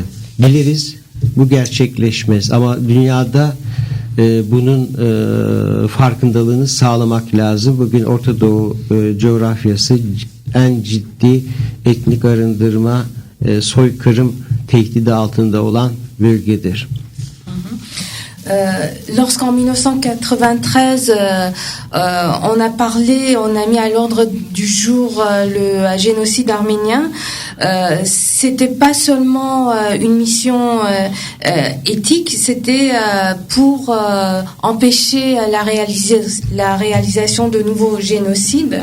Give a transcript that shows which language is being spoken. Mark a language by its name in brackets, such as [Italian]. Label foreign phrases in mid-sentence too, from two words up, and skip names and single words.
[Turkish] Biliriz bu gerçekleşmez ama dünyada bunun farkındalığını sağlamak lazım. Bugün Orta Doğu coğrafyası en ciddi etnik arındırma, soykırım tehdidi altında olan bölgedir. [French] Lorsqu'en 1993, on a parlé, on a mis à l'ordre du jour le génocide arménien, c'était pas seulement une mission éthique, c'était pour empêcher la réalisation de nouveaux génocides.